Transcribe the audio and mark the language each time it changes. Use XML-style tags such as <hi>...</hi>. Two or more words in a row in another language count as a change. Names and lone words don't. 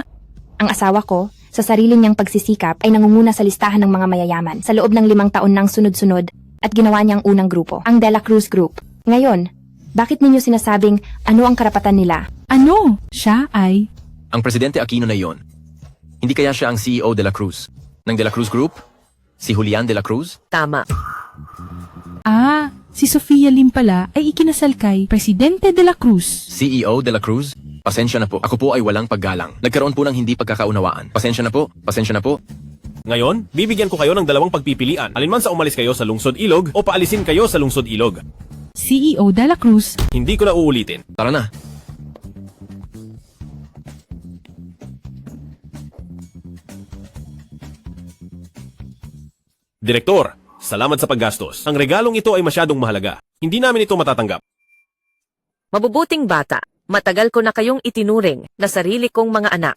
<tl>Ang asawa ko, sa sarili niyang pagsisikap ay nangunguna sa listahan ng mga mayayaman sa loob ng 5 taon ng sunod-sunod at ginawa niyang unang grupo, ang De La Cruz Group. Ngayon, bakit ninyo sinasabing ano ang karapatan nila? Ano? Siya ay... Ang Presidente Aquino na iyon. Hindi kaya siya ang CEO de la Cruz ng De La Cruz Group? Si Julian de la Cruz? Tama. Ah, si Sophia Lim pala ay ikinasal kay Presidente de la Cruz. CEO de la Cruz? Pasensya na po. Ako po ay walang paggalang. Nagkaroon po ng hindi pagkakaunawaan. Pasensya na po. Pasensya na po. Ngayon, bibigyan ko kayo ng 2 pagpipilian. Alinman sa umalis kayo sa lungsod ilog o paalisin kayo sa lungsod ilog. CEO de la Cruz. Hindi ko na uulitin. Tara na. Direktor, salamat sa paggastos. Ang regalong ito ay masyadong mahalaga. Hindi namin ito matatanggap. Mabubuting bata, matagal ko na kayong itinuring na sarili kong mga anak.</tl>